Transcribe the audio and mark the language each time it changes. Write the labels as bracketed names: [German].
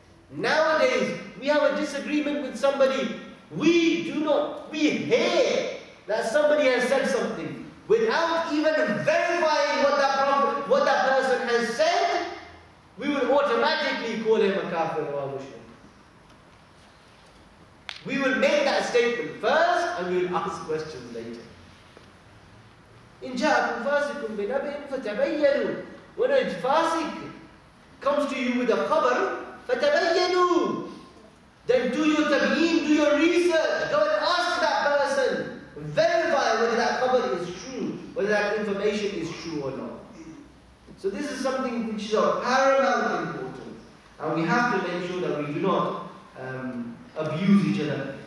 [English] Nowadays, we have a disagreement with somebody. We hear that somebody has said something without even verifying what that person has said. We will automatically call him a kafir or a Muslim. We will make that statement first and we will ask questions later. [Arabic] إن جاءكم فاسق بنبأ فتبينوا. [English] When a fasiq comes to you with a khabar, [Arabic] فتبينوا. [English] Then do your tabyin, do your research. Go and ask that person. Verify whether that khabar is true, whether that information is true or not. So this is something which is of paramount importance. And we have to make sure that we do not abuse each other.